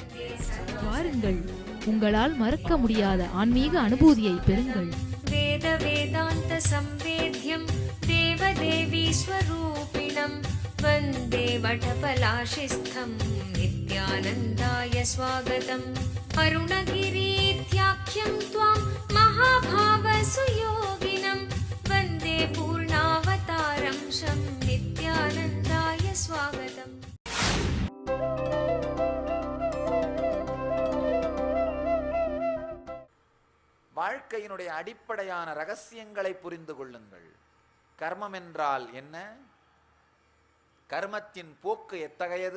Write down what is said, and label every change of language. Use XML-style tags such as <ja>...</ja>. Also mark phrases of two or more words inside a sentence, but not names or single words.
<ta>வாருங்கள், உங்களால் மறக்க முடியாத ஆன்மீக அனுபூதியை பெறுங்கள்.</ta> <sa>वेद वेदान्त संवेद्यं देवदेवि स्वरूपिणम् वन्दे वटपलाशिस्थं नित्यानन्दाय स्वागतम्. அருணகிரீத்யாख्यं त्वां महाभावसुयोगिनं वन्दे पूर्णावतारं शं नित्यानन्दाय स्वागतम्.</sa> <ta>வாழ்க்கையினுடைய அடிப்படையான ரகசியங்களை புரிந்து கொள்ளுங்கள். கர்மம் என்றால் என்ன? கர்மத்தின் போக்கு எத்தகையது?</ta>